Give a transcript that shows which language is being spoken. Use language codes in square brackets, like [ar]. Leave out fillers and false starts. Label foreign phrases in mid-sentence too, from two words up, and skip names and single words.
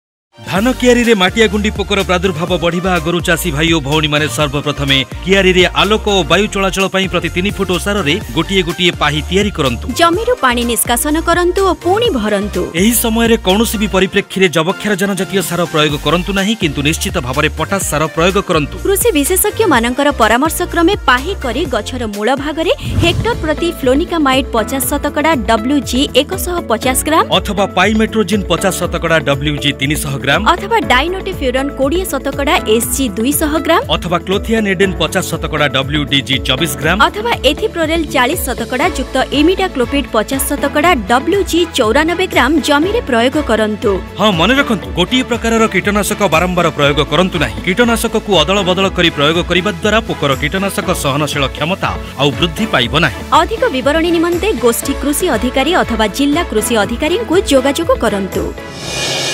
[or] ଧାନ କିଆରୀରେ ମାଟିଆ ଗୁଣ୍ଡି ପୋକର ପ୍ରାଦୁର୍ଭାବ ବଢ଼ିବା ଆଗରୁ ଚାଷୀ ଭାଇ ଓ ଭଉଣୀମାନେ ସର୍ବପ୍ରଥମେ କିଆରୀରେ ଆଲୋକ ଓ ବାୟୁ ଚଳାଚଳ ପାଇଁ ପ୍ରତି 3 ଫୁଟ ଓସାରରେ ଗୋଟିଏ ଗୋଟିଏ ପାହି ତିଆରି କରନ୍ତୁ। ଜମିରୁ ପାଣି ନିଷ୍କାସନ କରନ୍ତୁ ଓ ପୁଣି ଭରନ୍ତୁ। ଏହି ସମୟରେ କୌଣସି ଭି ପରିପ୍ରେକ୍ଷୀରେ ଯବକ୍ଷାର ଜନଜାତୀୟ ସାର ପ୍ରୟୋଗ କରନ୍ତୁ ନାହିଁ, କିନ୍ତୁ ନିଶ୍ଚିତ ଭାବେ ପୋଟାସ ସାର ପ୍ରୟୋଗ କରନ୍ତୁ। କୃଷି ବିଶେଷଜ୍ଞମାନଙ୍କର ପରାମର୍ଶ କ୍ରମେ ପାହି କରି ଗଛର ମୂଳ ଭାଗରେ ହେକ୍ଟର ପ୍ରତି ଫ୍ଲୋନିକାମାଇଡ 50 ଶତକଡ଼ା WG 150 ଗ୍ରାମ ଅଥବା ପାଇମେଟ୍ରୋଜିନ 50 ଶତକଡ଼ା WG 300 ଗ୍ରାମ ଅଥବା ଡାଇନୋଟିଫ୍ୟୁରାନ 20 ଶତକଡ଼ା SG 200 ଗ୍ରାମ ଅଥବା କ୍ଲୋଥିଆନିଡିନ 50 ଶତକଡ଼ା WDG 24 ଗ୍ରାମ ଅଥବା ଏଥିପ୍ରୋଲ 40 ଶତକଡ଼ା ଯୁକ୍ତ ଇମିଡାକ୍ଲୋପ୍ରିଡ 50 ଶତକଡ଼ା WG 94 ଗ୍ରାମ ଜମିରେ ପ୍ରୟୋଗ କରନ୍ତୁ। ହଁ ମନେ ରଖନ୍ତୁ, ଗୋଟିଏ ପ୍ରକାରର କୀଟନାଶକ ବାରମ୍ବାର ପ୍ରୟୋଗ କରନ୍ତୁ ନାହିଁ। କୀଟନାଶକକୁ ଅଦଳ ବଦଳ କରି ପ୍ରୟୋଗ କରିବା ଦ୍ୱାରା ପୋକର କୀଟନାଶକ ସହନଶୀଳ କ୍ଷମତା ଓ ବୃଦ୍ଧି ପାଇବ ନାହିଁ। ଅଧିକ ବିବରଣୀ ନିମନ୍ତେ ଗୋଷ୍ଠୀ କୃଷି ଅଧିକାରୀ ଅଥବା ଜିଲ୍ଲା କୃଷି ଅଧିକାରୀଙ୍କୁ ଯୋଗାଯୋଗ କରନ୍ତୁ।